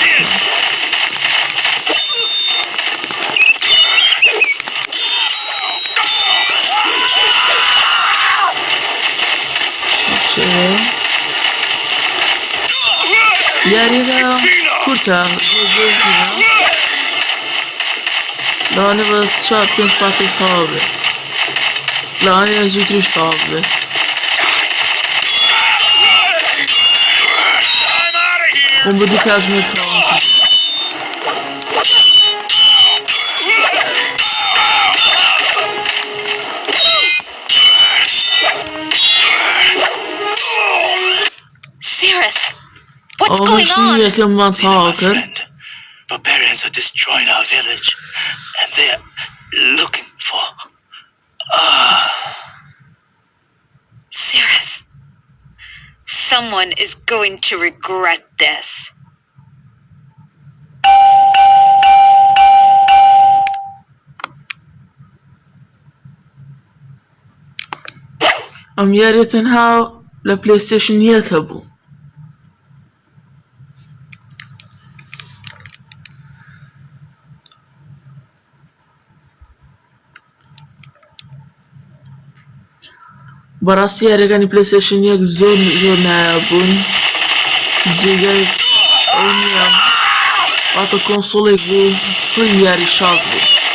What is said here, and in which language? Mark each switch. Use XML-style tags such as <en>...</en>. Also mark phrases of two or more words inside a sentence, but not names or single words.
<ckb>یاریەکە کورتە لەوانێ بە 4-5 پارتێک تەواو بێت، لەوانەیە زووتریش تەواو بێت. خۆم بە دوو کاتژمێر تەواو کرد.</ckb> <en>What's going on? Barbarians are destroying our village, and they're looking for. Cirrus, someone is going to regret this.</en> <ckb>ئەم یاریە تەنها لە پلەیستێشن یەکە بوو. بەڕاستی یاریەکانی پلەیستێشن یەک زۆر نایابوون، جێگای ئەو نییە، واتە کۆنسۆڵێک بوو پڕی یاری شاز بوو.</ckb>